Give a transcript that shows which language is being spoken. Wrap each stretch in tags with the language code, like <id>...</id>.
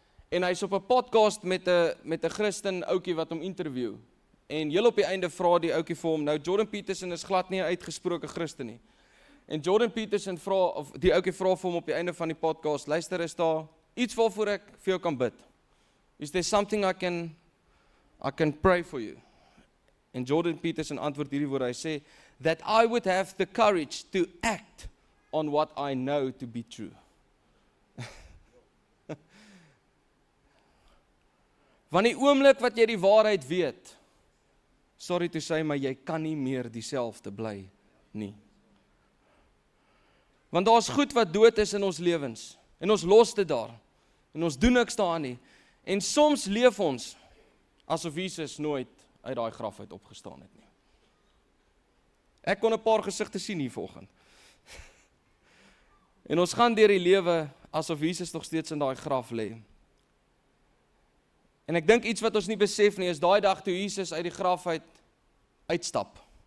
<af>En hy's op 'n podcast met 'n Christen ouetjie wat hom interview. En heel op die einde vra die ouetjie vir hom, nou Jordan Peterson is glad nie 'n uitgesproke Christen nie. En Jordan Peterson die ouetjie vra vir hom op die einde van die podcast, luister, is daar iets waarvoor ek vir jou kan bid?</af> <en>Is there something I can pray for you?</en> <af>En Jordan Peterson antwoord hierdie woorde, hy sê,</af> <en>that I would have the courage to act on what I know to be true.</en> <af>Want die oomblik wat jy die waarheid weet,</af> <en>sorry to say,</en> <af>maar jy kan nie meer dieselfde bly nie. Want daar's goed wat dood is in ons lewens, en ons los dit daar, en ons doen niks daaraan nie, en soms leef ons, asof Jesus nooit uit daai graf uit opgestaan het nie. Ek kon 'n paar gesigte sien hier vanoggend. En ons gaan deur die lewe, asof Jesus nog steeds in daai graf lê. En ek dink iets wat ons nie besef nie, is daai dag toe Jesus uit die graf uitstap.</af>